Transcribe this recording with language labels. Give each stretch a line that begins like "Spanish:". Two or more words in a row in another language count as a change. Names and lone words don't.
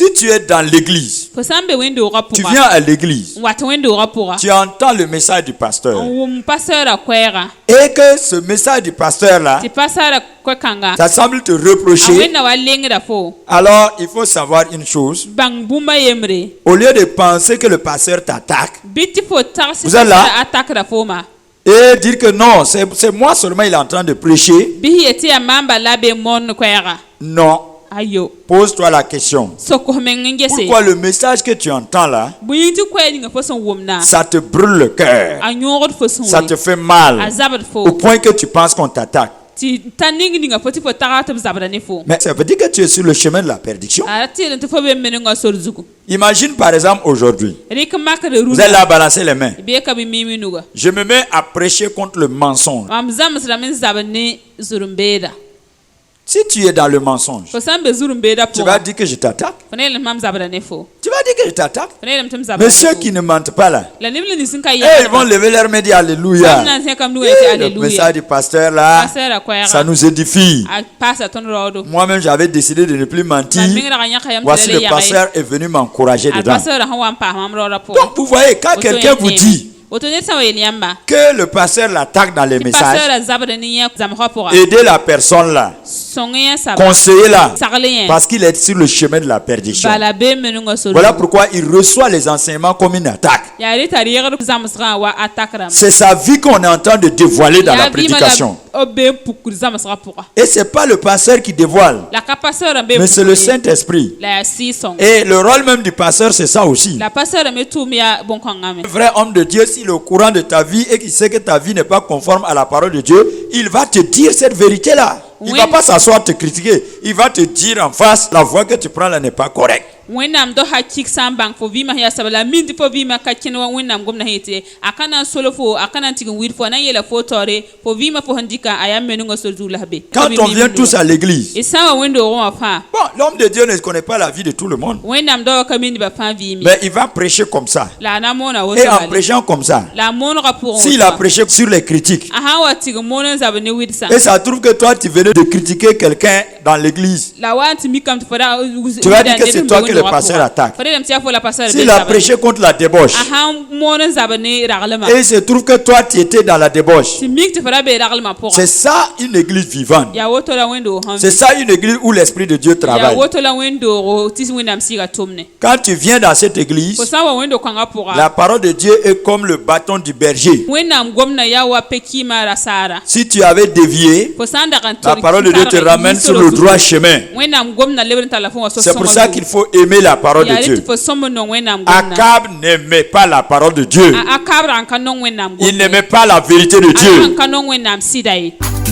French: Si tu es dans l'église,
Mossi: fo sã n be wẽn-doogã
French: tu
Mossi: pʋga
French: viens à l'église,
Mossi: n wat wẽn-doogã pʋga
French: tu entends le message du pasteur.
Mossi: n wʋm paseurã koɛɛga
French: Et que ce message du pasteur-là,
Mossi: tɩ paseurã koɛ-kãnga
French: ça semble te
Mossi: a
French: reprocher.
Mossi: wẽnna wa lengda fo
French: Alors il faut savoir une chose.
Mossi: bãng bũmba yembre
French: Au lieu de penser que le pasteur t'attaque
Mossi: bɩ tɩ fo tags
French: Vous êtes là?
Mossi: a takda fooma
French: et dire que non, c'est moi seulement il est en train de prêcher.
Mossi: bɩ sẽn yetɩ yaa maam bala be mõnd koɛɛga
French: Non.
Mossi: ayo
French: Pose-toi la question.
Mossi: sokos meng n gese
French: Pourquoi le message que tu entends là,
Mossi: bõe tɩ koɛɛ ninga fo sẽn wʋmna
French: ça te brûle le cœur.
Mossi: a yõogd fo sẽn
French: Ça
Mossi: wẽ
French: te fait
Mossi: a
French: mal.
Mossi: zabd fo
French: Au point que tu penses qu'on t'attaque.
Mossi: tɩ ta ning ninga fo tɩ fo taga tɩ b zabda ne fo
French: Mais ça veut dire que tu es sur le chemin de la perdiction.
Mossi: a ra tɩɩd n tɩ fo be menengã sor zugu
French: Imagine par exemple aujourd'hui,
Mossi: rɩk makd
French: vous êtes là à balancer les mains.
Mossi: bɩ ka bɩ mimi nuga
French: Je me mets à prêcher contre le mensonge.
Mossi: mam zãmsdame n zabd ne zurumbeeda
French: Si tu es dans le mensonge,
Mossi: fo sã n be zur n beeda
French: tu vas
Mossi: pʋgã
French: dire que je t'attaque.
Mossi: fo ne yeelame mam zabda ne fo
French: Tu vas dire que je t'attaque.
Mossi: fo ne yeelame tɩ m zabda
French: Mais
Mossi: ne
French: ceux
Mossi: fo
French: qui ne mentent pas là,
Mossi: la neb la nins n ka
French: ils vont lever leur main et dire
Mossi: sam
French: Alléluia.
Mossi: na n sẽkame nugã tɩ
French: Le
Mossi: alleluya
French: message du pasteur là,
Mossi: pasɛɛra
French: ça
Mossi: koɛɛga
French: nous édifie.
Mossi: a paasa tõnd raoodo
French: Moi-même, j'avais décidé de ne plus mentir.
Mossi: mam meng rag n yãka yam tɩ
French: Voici
Mossi: la
French: le
Mossi: yage
French: pasteur est venu m'encourager
Mossi: ad
French: dedans.
Mossi: pasɛɛrã sẽn wa n paas mam raoodã pʋgã
French: Donc, vous voyez, quand quelqu'un vous dit
Mossi: woto ned sã n wa yel yãmba
French: que le pasteur l'attaque dans les
Mossi: tɩ
French: messages,
Mossi: pasɛɛrã zabd ne yẽ zamsgã pʋga
French: aidez la personne là,
Mossi: sõng yẽ saba
French: conseillez-la,
Mossi: sagl yẽ
French: parce qu'il est sur le chemin de la perdition.
Mossi: bala bee menungã sor
French: Voilà pourquoi il reçoit les enseignements comme une attaque.
Mossi: yaa rɩ t'a rɩgd zãmsgã wa a tak rãmb
French: C'est sa vie qu'on est en train de dévoiler dans la prédication.
Mossi: b bee n pukr zãmsgã pʋga
French: Et ce n'est pas le pasteur qui dévoile,
Mossi: la ka pasɛɛrã bee
French: mais c'est le Saint-Esprit.
Mossi: la yaa sɩɩ-sõng
French: Et le rôle même du pasteur, c'est ça aussi.
Mossi: la pasɛɛrã me tʋʋm yaa bõn-kãngã me
French: Un vrai homme de Dieu, s'il est au courant de ta vie et qu'il sait que ta vie n'est pas conforme à la parole de Dieu, il va te dire cette vérité-là. Il ne Oui. va pas s'asseoir te critiquer. Il va te dire en face, la voie que tu prends là n'est pas correcte.
Mossi: wẽnnaam do hakik sã n bãng fo vɩɩmã sẽn yaa saba la min tɩ fo vɩɩmã ka kẽn wa wẽnnaam gomdã sẽn yetɩ a ka na n sol fo a ka na n tɩg n wɩd fo a na n yeela fo taoore fo vɩɩmã fo sẽn dɩka a yaa menungã sor zuug la be
French: Quand on vient tous à l'église,
Mossi: y sã n wa wẽndoogẽ wã fãa
French: bon, l'homme de Dieu ne connaît pas la vie de tout le monde.
Mossi: wẽnnaam daoa ka mi nebã fãa vɩɩme
French: Mais il va prêcher comme ça.
Mossi: la a na n moona
French: Et en
Mossi: woto
French: prêchant comme ça,
Mossi: la a moonegã pʋgẽ
French: s'il a prêché sur les critiques,
Mossi: a sã n wa tɩg n moon n zab ne wɩdsã
French: et ça trouve que toi tu venais de critiquer quelqu'un dans l'église,
Mossi: la wa n tɩ mikame tɩ fo da
French: tu vas dire que c'est toi que le pasteur attaque.
Mossi: fo rẽdame tɩ yaa fo la pasɛɛr
French: S'il a prêché contre la débauche,
Mossi: a sã n moon n zab ne raglmã
French: et il se trouve que toi tu étais dans la débauche,
Mossi: tɩ mik tɩ fo da bee raglmã pʋgã
French: c'est ça une église vivante.
Mossi: yaa woto la wẽndoog sẽn
French: C'est ça une église où l'Esprit de Dieu
Mossi: yaa
French: travaille.
Mossi: woto la wẽndoogo tɩ wẽnnaam sɩɩga tʋmne
French: Quand tu viens dans cette église,
Mossi: fo sã n wa wẽndo kãngã pʋga
French: la parole de Dieu est comme le bâton du berger.
Mossi: wẽnnaam gomdã yaa wa pe-kɩɩmã rasaara
French: Si tu avais dévié,
Mossi: fo sã n dag n
French: la parole de Dieu te ramène sur le droit chemin.
Mossi: wẽnnaam gomdã lebd n tall la fo wã
French: C'est pour ça qu'il faut aimer la parole de
Mossi: yaa rɩ
French: Dieu.
Mossi: tɩ fo sõmb n nong wẽnnaam gomdã
French: Akab n'aimait pas la parole de Dieu.
Mossi: a kabrã n ka nong wẽnnaam
French: Il
Mossi: gomdã
French: n'aimait pas la vérité de
Mossi: a
French: Dieu.
Mossi: n ka nong wẽnnaam sɩda ye